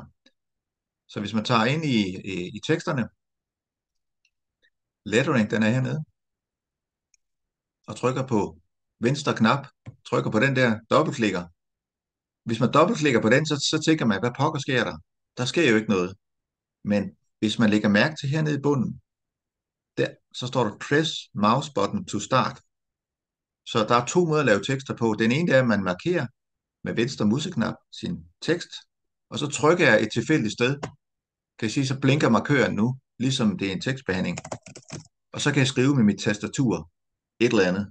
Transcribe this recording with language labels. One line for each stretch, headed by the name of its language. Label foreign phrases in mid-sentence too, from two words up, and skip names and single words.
Danish: Så hvis man tager ind i teksterne, lettering, den er hernede, og trykker på venstre knap, trykker på den der, dobbeltklikker. Hvis man dobbeltklikker på den, så tænker man, hvad pokker sker der? Der sker jo ikke noget. Men hvis man lægger mærke til hernede i bunden, der, så står der
English: press mouse button to start.
Danish: Så der er 2 måder at lave tekster på. Den ene er, at man markerer med venstre museknap sin tekst, og så trykker jeg et tilfældigt sted. Kan I se, så blinker markøren nu, ligesom det er en tekstbehandling. Og så kan jeg skrive med mit tastatur et eller andet.